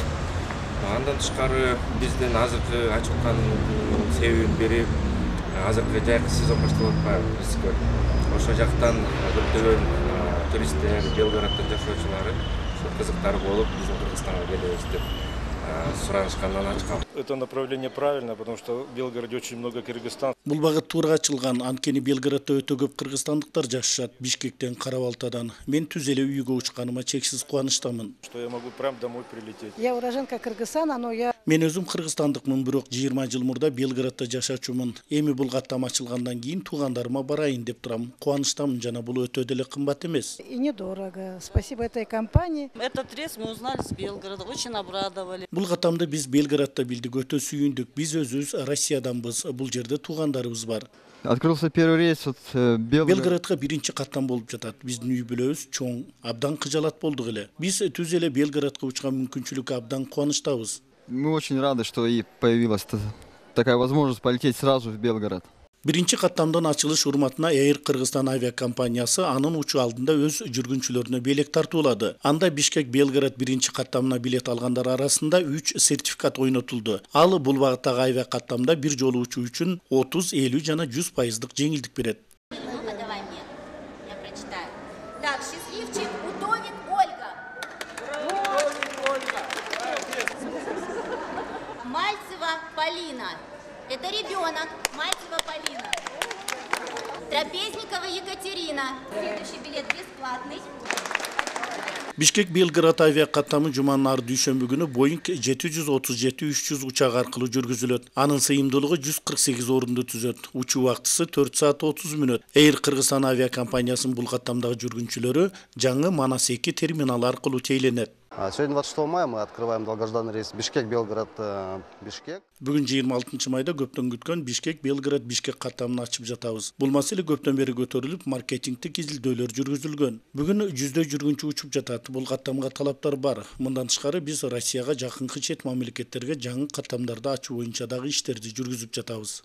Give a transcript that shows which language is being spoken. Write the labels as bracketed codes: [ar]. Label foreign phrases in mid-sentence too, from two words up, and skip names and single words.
[ky] Андан тышкары биздин азыркы ачылган себебин берип, азыркы жайкы сезон башталып атпайбы. Ошо жактан көптөгөн туристтер, Белградтын жашоочулары кызыктар болуп, биздин Кыргызстанга келебиз деп суранышкандан ачкам. [ru] Это направление правильно, потому что в Белгороде очень много кыргызстан. [ky] Бул багыт туура ачылган, анткени Белградда өтө көп кыргызстандыктар жашашат, Бишкектен, Карабалтадан. Мен түз эле үйгө учканыма чексиз кубанычтамын. [ru] Что я могу прям домой прилететь. Я уроженка Кыргызстана, но я... [ky] Мен өзүм кыргызстандыкмын, бирок 20 жыл мурда Белградда жашачумун. Эми бул каттама ачылгандан кийин туугандарыма барайын деп турам. Кубанычтамын, жана бул өтө деле кымбат эмес. [ru] И недорого. Спасибо этой компании. Этот рейс мы узнали с Белгорода, очень обрадовали. [ky] Бул каттамды биз Белградда билдик, өтө сүйүндүк. Биз өзүбүз Россияданбыз. Бул жерде туугандарыбыз бар. [ru] Открылся первый рейс от [ky] Белградга биринчи каттам болуп жатат. Биздин үй бүлөбүз чоң, абдан кыжалат болдук эле. Биз түз эле Белградга учкан мүмкүнчүлүккө абдан кубанычтабыз. [ru] Мы очень рады, что и появилась такая возможность полететь сразу в Белгород. [ky] Биринчи каттамдын ачылыш урматына Air Кыргызстан авиакомпаниясы анын учуу алдында өз жүргүнчүлөрүнө бийлек тартуулады. Анда Бишкек Белград биринчи каттамына билет алгандар арасында 3 сертификат ойнотулду. Ал бул багыттагы авиакаттамда бир жолу учуу үчүн 30, 50 жана 100% жеңилдик берет. [ru] Так, счастливчик, утонет Ольга. Мальцева Полина. Это ребенок, Мальцева Полина. Трапезникова Екатерина. Следующий билет бесплатный. [ky] Бишкек Белград авиакаттамы жуманын ар дүйшөмбү күнү Boeing 737-300 учак аркылуу жүргүзүлөт. Анын сыйымдуулугу 148 орунду түзөт. Учуу убактысы 4 саат 30 мүнөт. Air Кыргызстан авиакомпаниясынын бул каттамдагы жүргүнчүлөрү жаңы Манас 2 терминалы аркылуу тейлөнет. [ru] Сегодня 26 мая мы открываем долгожданный рейс Бишкек-Белград-Бишкек. [ky] Бүгүн 26 майда көптөн күткөн Бишкек Белград Бишкек каттамын ачып жатабыз. Бул маселе көптөн бери көтөрүлүп, маркетингдик изилдөөлөр жүргүзүлгөн. Бүгүн жүздөй жүргүнчү учуп жатат. Бул каттамга талаптар бар. Мындан тышкары биз Россияга жакынкы чет мамлекеттерге жаңы каттамдарды ачуу боюнча дагы иштерди жүргүзүп жатабыз.